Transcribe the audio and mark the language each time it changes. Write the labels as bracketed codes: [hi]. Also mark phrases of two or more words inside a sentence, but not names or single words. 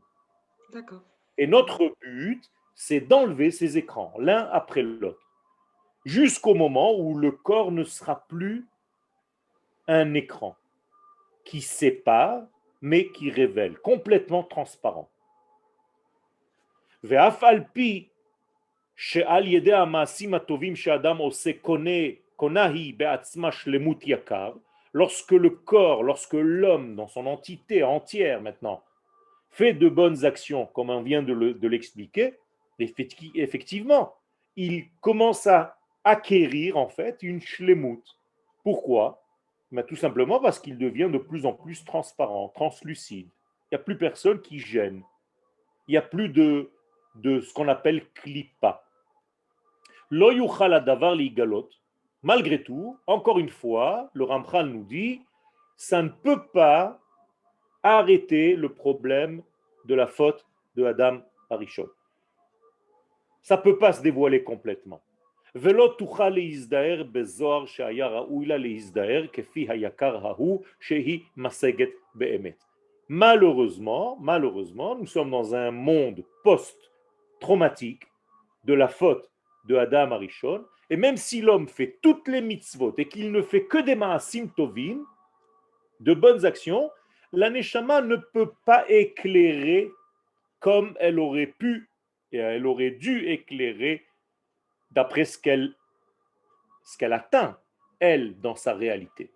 [fr] D'accord. Et notre but, c'est d'enlever ces écrans, l'un après l'autre, jusqu'au moment où le corps ne sera plus un écran qui sépare, mais qui révèle, complètement transparent. [he] ואף על פי שעל ידי המעשים הטובים שאדם עושה קונה היא בעצמה שלמות יקר, [fr] lorsque le corps, lorsque l'homme dans son entité entière maintenant fait de bonnes actions, comme on vient de l'expliquer, effectivement, il commence à acquérir en fait une shlemut. Pourquoi? Ben, tout simplement parce qu'il devient de plus en plus transparent, translucide. Il n'y a plus personne qui gêne. Il n'y a plus de ce qu'on appelle klipa. [he] לא יוכל הדבר להגלות. [fr] Malgré tout, encore une fois, le Ramchal nous dit, ça ne peut pas arrêter le problème de la faute de [he] אדם הראשון. [fr] Ça ne peut pas se dévoiler complètement. [he] ולא תוכל להזדהר בזוהר שהיה ראוי לה להזדהר כפי היקר ההוא שהיא משגת באמת. [fr] Malheureusement, nous sommes dans un monde post-traumatique de la faute de [he] אדם הראשון, [fr] et même si l'homme fait toutes les mitzvot et qu'il ne fait que des [he] מעשים טובים, [fr] de bonnes actions, la neshama ne peut pas éclairer comme elle aurait pu et elle aurait dû éclairer d'après ce qu'elle atteint, elle, dans sa réalité.